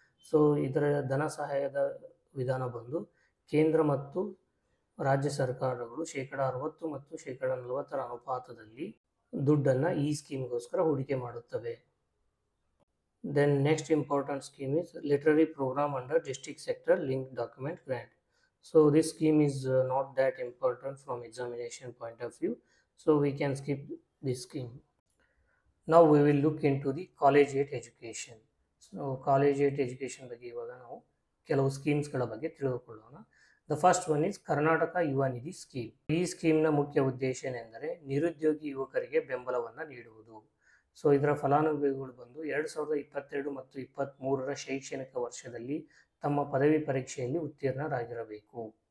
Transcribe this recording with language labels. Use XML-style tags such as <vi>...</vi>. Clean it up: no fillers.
<kn>So ಇದರ ಧನ ಸಹಾಯದ ವಿಧಾನ ಬಂದು ಕೇಂದ್ರ ಮತ್ತು ರಾಜ್ಯ ಸರ್ಕಾರಗಳು 60% ಮತ್ತು 40% ಅನುಪಾತದಲ್ಲಿ ದುಡ್ಡನ್ನು ಈ ಸ್ಕೀಮ್ಗೋಸ್ಕರ ಹೂಡಿಕೆ ಮಾಡುತ್ತವೆ.</kn> <en>Then next important scheme is literary programme under district sector link document grant. So this scheme is not that important from examination point of view, so we can skip this scheme. Now we will look into the college age education.</en> <kn>So college age education ಬಗ್ಗೆ ಇವಾಗ ನಾವು ಕೆಲವು ಸ್ಕೀಮ್ಸ್ಗಳ ಬಗ್ಗೆ ತಿಳಿದುಕೊಳ್ಳೋಣ.</kn> <en>the first one is</en> <kn>Karnataka ಯುವ ನಿಧಿ scheme. ಈ ಸ್ಕೀಮ್ನ ಮುಖ್ಯ ಉದ್ದೇಶ ಏನೆಂದರೆ ನಿರುದ್ಯೋಗಿ ಯುವಕರಿಗೆ ಬೆಂಬಲವನ್ನು ನೀಡುವುದು. ಸೊ ಇದರ ಫಲಾನುಭವಿಗಳು ಬಂದು 2022 ಮತ್ತು 23ರ ಶೈಕ್ಷಣಿಕ ವರ್ಷದಲ್ಲಿ ತಮ್ಮ ಪದವಿ ಪರೀಕ್ಷೆಯಲ್ಲಿ ಉತ್ತೀರ್ಣರಾಗಿರಬೇಕು.</kn>